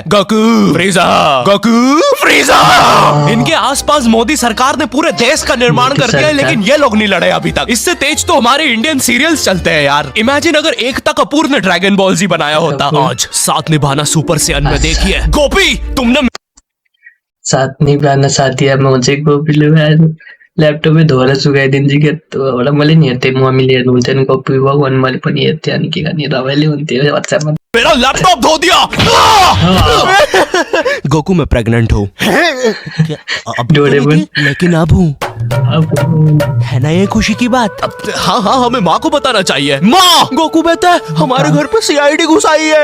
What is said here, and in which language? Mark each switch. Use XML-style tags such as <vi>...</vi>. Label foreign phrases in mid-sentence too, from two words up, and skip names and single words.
<hi>गोकू फ्रीजा, गोकू फ्रीजा। इनके आसपास मोदी सरकार ने पूरे देश का निर्माण कर दिया है, लेकिन ये लोग नहीं लड़े अभी तक। इससे तेज तो हमारे</hi> <en>Indian serials</en> <hi>चलते हैं यार। इमेजिन अगर एकता कपूर ने ड्रैगन बॉल जी बनाया होता। आज साथ निभाना सुपर सेयन में देखिए। गोपी, तुमने</hi> <ne>साथ निभाना साथी मुझे ल्यापटप धोएर सुकाइदिन्छ के एउटा मैले नि हेर्थेँ, मम्मीले हेर्नुहुन्थ्यो नि कपी भगवान, मैले पनि हेर्थेँ। अनि के गर्ने रमाइलो हुन्थ्यो व्हाट्सएपमा।</ne> <hi>मेरा लैपटॉप धो दिया। गोकू, मैं प्रेग्नेंट हूँ। लेकिन अब हूँ, है ना ये खुशी की बात? हाँ, हमें माँ को बताना चाहिए। माँ, गोकू बेटा, हमारे घर पे सीआईडी घुस आई है।</hi>